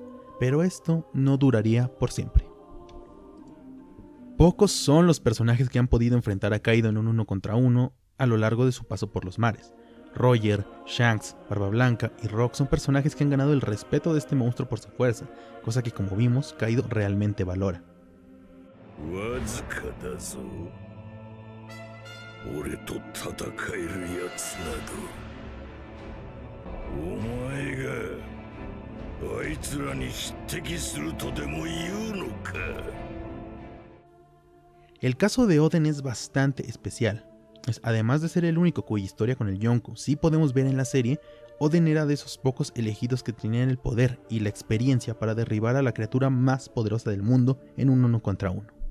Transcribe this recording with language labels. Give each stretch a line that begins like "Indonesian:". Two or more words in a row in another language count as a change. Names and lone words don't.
Spanish: Pero esto no duraría por siempre. Pocos son los personajes que han podido enfrentar a Kaido en un 1 contra 1 a lo largo de su paso por los mares. Roger, Shanks, Barba Blanca y Rock son personajes que han ganado el respeto de este monstruo por su fuerza, cosa que como vimos Kaido realmente valora.
Japanese: わずかだぞ。俺と戦えるやつなど、お前があいつらに匹敵するとでも言うのか。
Spanish: El caso de Oden es bastante especial. Además de ser el único cuya historia con el Yonko sí podemos ver en la serie, Oden era de esos pocos elegidos que tenían el poder y la experiencia para derribar a la criatura más poderosa del mundo en un 1 contra 1.